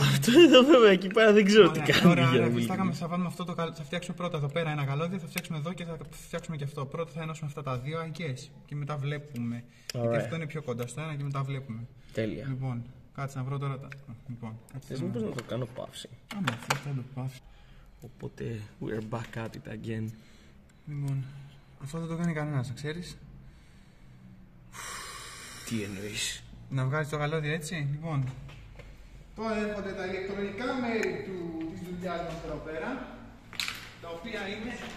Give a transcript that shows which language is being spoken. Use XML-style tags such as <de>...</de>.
<el>Αυτό εδώ βέβαια εκεί πέρα δεν ξέρω τι κάνει. Ωραία, θα βάλουμε αυτό το καλώδιο. Θα φτιάξουμε πρώτα εδώ πέρα ένα καλώδιο, θα φτιάξουμε εδώ και θα φτιάξουμε και αυτό. Πρώτα θα ενώσουμε αυτά τα δύο,</el> <en>I guess.</en> <el>Και μετά βλέπουμε. Γιατί αυτό είναι πιο κοντά στο ένα και μετά βλέπουμε. Τέλεια. Λοιπόν, κάτσε να βρω τώρα τα. Λοιπόν, θες μήπως να το κάνω παύση? Άμα θες θα το παύσει.</el> <en>Οπότε, we're back at it again.</en> <el>Λοιπόν, αυτό δεν το κάνει κανένας, να ξέρεις. Τι εννοείς? Να βγάλεις το καλώδιο έτσι, λοιπόν. Τώρα έρχονται τα ηλεκτρονικά μέρη της δουλειάς μας εδώ πέρα, τα οποία είναι...</el>